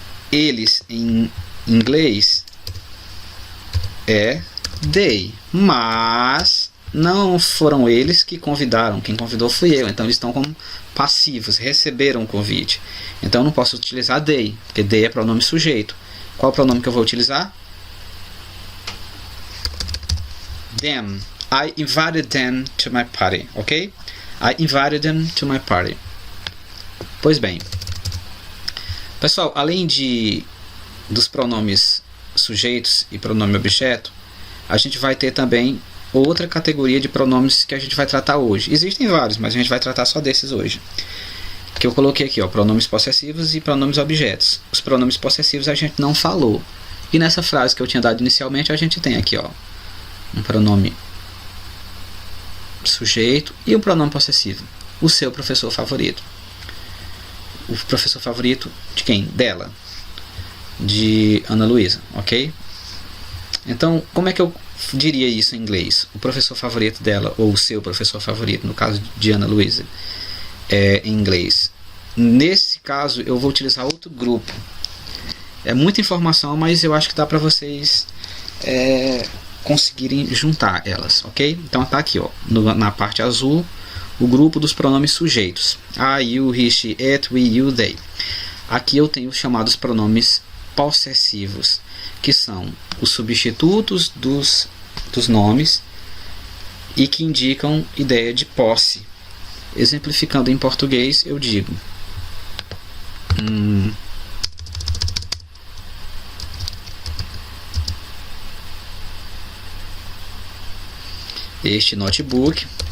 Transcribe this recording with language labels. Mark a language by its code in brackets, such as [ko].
[pt] Eles em inglês é they. Mas não foram eles que convidaram. Quem convidou fui eu. Então eles estão como passivos. Receberam o convite. Então eu não posso utilizar they. Porque they é pronome sujeito. Qual é o pronome que eu vou utilizar? [en] Them. I invited them to my party. Ok? I invited them to my party. [pt] Pois bem. Pessoal, além dos pronomes sujeitos e pronome objeto, a gente vai ter também outra categoria de pronomes que a gente vai tratar hoje. Existem vários, mas a gente vai tratar só desses hoje. Que eu coloquei aqui, ó, pronomes possessivos e pronomes objetos. Os pronomes possessivos a gente não falou. E nessa frase que eu tinha dado inicialmente, a gente tem aqui, ó, um pronome sujeito e um pronome possessivo. O seu professor favorito. O professor favorito de quem? Dela. De Ana Luísa, ok? Então, como é que eu diria isso em inglês? O professor favorito dela, ou o seu professor favorito, no caso de Ana Luísa, em inglês. Nesse caso, eu vou utilizar outro grupo. É muita informação, mas eu acho que dá para vocês conseguirem juntar elas, ok? Então tá aqui, ó, na parte azul, o grupo dos pronomes sujeitos. [en] I, you, he, she, it, we, you, they. [pt] Aqui eu tenho os chamados pronomes possessivos, que são os substitutos dos nomes e que indicam ideia de posse. Exemplificando em português, eu digo este notebook.